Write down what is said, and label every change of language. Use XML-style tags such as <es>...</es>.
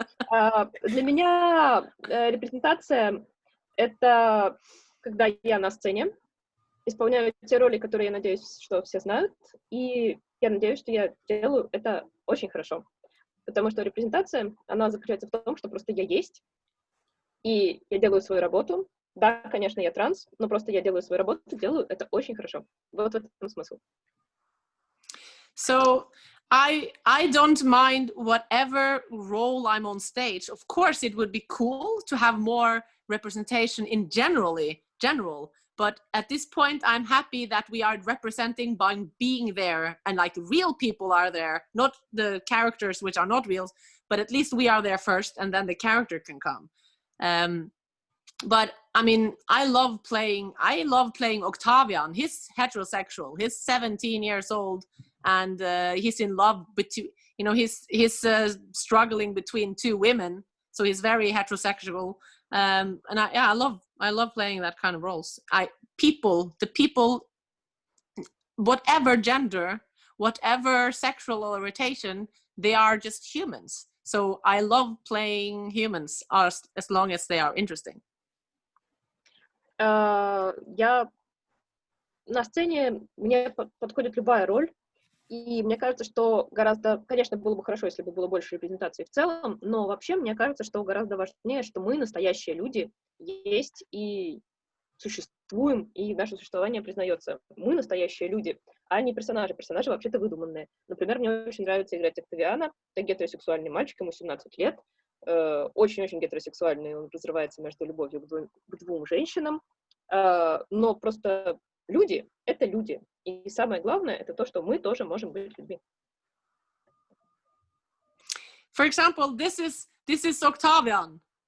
<ru>Для меня репрезентация — это когда я на сцене исполняю те роли, которые я надеюсь, что все знают, и я надеюсь, что я делаю это очень хорошо. Потому что репрезентация, она заключается в том, что просто я есть, и я делаю свою работу. Да, конечно, я транс, но просто я делаю свою работу, делаю это очень хорошо. Вот в этом смысл.</ru> <en>So I don't mind whatever role I'm on stage. Of course, it would be cool to have more representation in general. But at this point, I'm happy that we are representing by being there and like real people are there, not the characters which are not real, but at least we are there first and then the character can come. But I mean, I love playing Octavian. He's heterosexual. He's 17 years old. And he's in love with two, you know, he's struggling between two women, so he's very heterosexual. And I love playing that kind of roles. The people, whatever gender, whatever sexual orientation, they are just humans. So I love playing humans as long as they are interesting.</en> <ru>Я на сцене, мне подходит любая роль. И мне кажется, что гораздо, конечно, было бы хорошо, если бы было больше репрезентации в целом, но вообще мне кажется, что гораздо важнее, что мы, настоящие люди, есть и существуем, и наше существование признается. Мы настоящие люди, а не персонажи. Персонажи вообще-то выдуманные. Например, мне очень нравится играть Октавиана. Это гетеросексуальный мальчик, ему 17 лет. Очень-очень гетеросексуальный, он разрывается между любовью к двум женщинам. Но просто люди — это люди. И самое главное — это то, что мы тоже можем быть людьми.</ru> <en>For example, this is Octavian.</en>